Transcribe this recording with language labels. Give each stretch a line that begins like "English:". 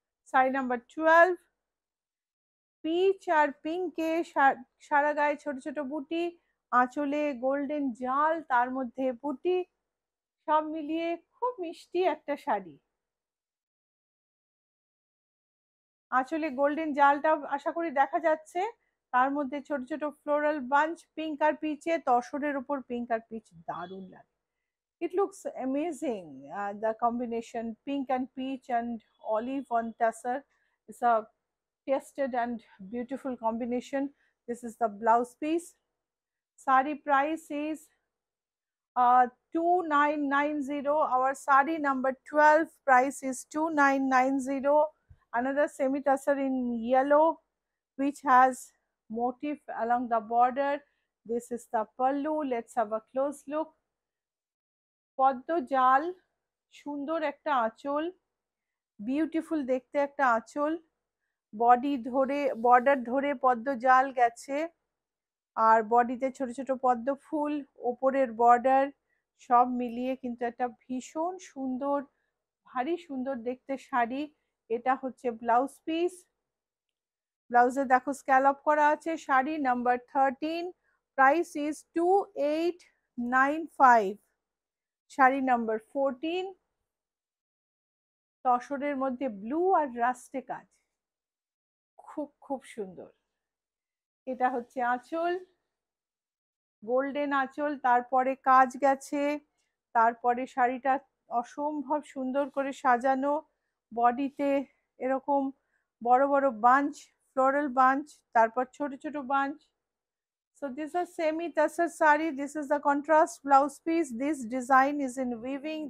English: Sari number 12,
Bangla: pitch আর পিঙ্কে সারা গায়ে ছোট ছোট বুটি, আঁচলে গোল্ডেন জাল, তার মধ্যে বুটি, সব মিলিয়ে খুব মিষ্টি একটা শাড়ি। আঁচলে গোল্ডেন জালটা আশা করি দেখা যাচ্ছে, তার মধ্যে ছোট ছোট ফ্লোরাল বাঞ্চ, পিঙ্ক আর পিচে, তসরের উপর পিঙ্ক আর পিচ দারুণ লাগে।
English: It looks amazing. The combination pink and peach and olive on tussar is a tasted and beautiful combination. This is the blouse piece. Sari price is 2990. Our sari number 12, price is 2990. Another semi tussar in yellow, which has motif along the border. This is the pallu. Let's have a close look.
Bangla: পদ্ম জাল, সুন্দর একটা আঁচল, beautiful দেখতে একটা আঁচল, body ধরে border ধরে পদ্ম জাল গেছে, আর বডিতে ছোট ছোট পদ্ম ফুল, ওপরের বর্ডার, সব মিলিয়ে কিন্তু একটা ভীষণ সুন্দর, ভারী সুন্দর দেখতে শাড়ি। এটা হচ্ছে ব্লাউজ পিস। ব্লাউজে দেখো স্ক্যালপ করা আছে। Sari number 13,
English: Price is 2895।
Bangla: Sari number 14, তসরের মধ্যে ব্লু আর রাস্টে কাজ, খুব খুব সুন্দর। এটা হচ্ছে আঁচল, গোল্ডেন আঁচল, তারপরে কাজ গেছে, তারপরে শাড়িটা অসম্ভব সুন্দর করে সাজানো, বডিতে এরকম বড় বড় বাঞ্চ, ফ্লোরাল বাঞ্চ, তারপর ছোট ছোট bunch.
English: So this is semi tussar sari. This is the contrast blouse piece. This design is in weaving.